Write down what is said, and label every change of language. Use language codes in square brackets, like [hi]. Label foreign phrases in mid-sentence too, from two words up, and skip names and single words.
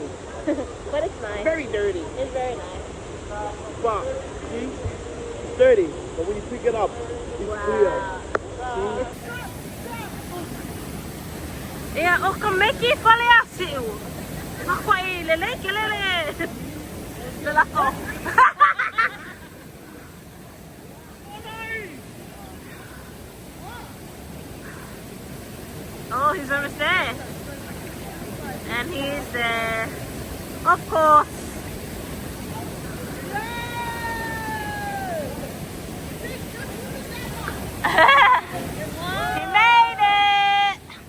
[en] but it's nice. Very dirty. It's very nice. But, see? It's dirty. But when you pick it up, it's clear. Yeah, oh, come make it for you. Ako ay lele, kelele. Lalako. Oh, he's almost there. And he's there. Of course. He made it.